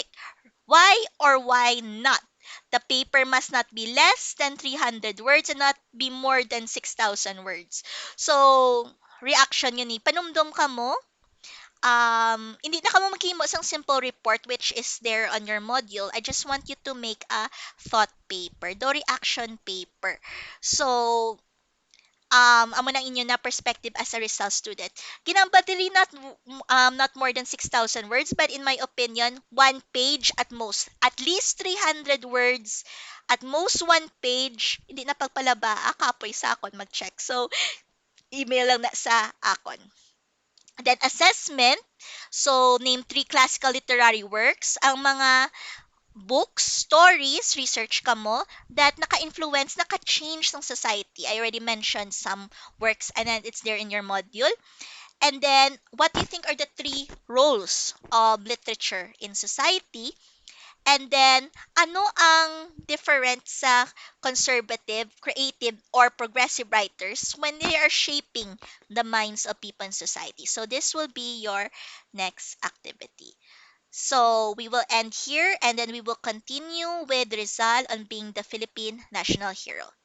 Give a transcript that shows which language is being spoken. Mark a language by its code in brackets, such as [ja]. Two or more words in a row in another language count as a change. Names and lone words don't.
[en] Why or why not? The paper must not be less than 300 words and not be more than 6,000 words. [hil] So, reaction yun ni. Panumdum ka mo, hindi na ka mo maghimo sang [en] simple report which is there on your module. I just want you to make a thought paper, the reaction paper. So, [hil] amo nang inyo na perspective as a Rizal student. Ginamba dili [en] not more than 6,000 words, but in my opinion, one page at most. At least 300 words. At most one page. [hil] Hindi na pagpalaba, kapoy sa akon mag-check. So, email lang na sa akon. [en] Then assessment, so name 3 classical literary works. [hil] Ang mga books, stories, research ka mo, that naka-influence, naka-change ng society. [en] I already mentioned some works and then it's there in your module. And then, what do you think are the three roles of literature in society? And then, [hil] ano ang [en] different sa conservative, creative, or progressive writers when they are shaping the minds of people in society? So this will be your next activity. So we will end here and then we will continue with Rizal on being the Philippine national hero.